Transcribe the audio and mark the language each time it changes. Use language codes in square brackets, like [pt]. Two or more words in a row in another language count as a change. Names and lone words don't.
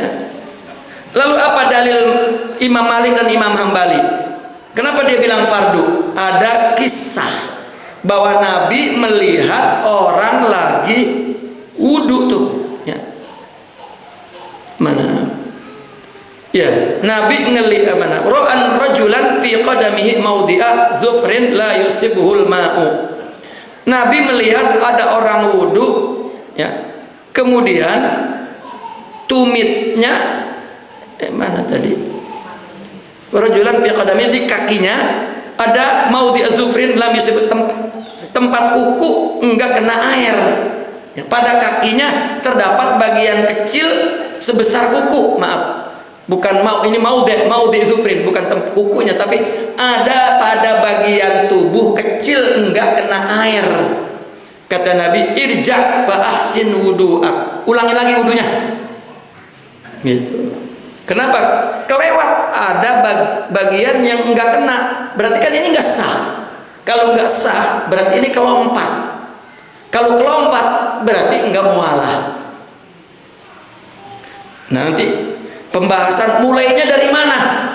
[id] Lalu apa dalil Imam Malik dan Imam Hambali? Kenapa dia bilang fardu? Ada kisah bahwa Nabi melihat orang lagi wudhu tuh. Ya. Mana? Ya, Nabi ngelihat mana? [ar] رأى رجلا في قدمه موضع ظفر لا يصيبه الماء. [id] Nabi melihat ada orang wudhu, ya. Kemudian tumitnya mana tadi? [ar] رجلا في قدمه, [id] di kakinya ada [ar] موضع ظفر لا يصيب, [id] tempat kuku enggak kena air. Ya, pada kakinya terdapat bagian kecil sebesar kuku, maaf. Bukan ini [ar] موضع ظفر, [id] bukan kukunya, tapi ada pada bagian tubuh kecil enggak kena air. Kata Nabi, [ar] ارجع فأحسن وضوءك. [id] Ulangi lagi wudunya. Gitu. Kenapa? Kelewat ada bagian yang enggak kena. Berarti kan ini enggak sah. Kalau enggak sah, berarti ini kelompat. Kalau kelompat, berarti enggak mualah. Nanti pembahasan mulainya dari mana?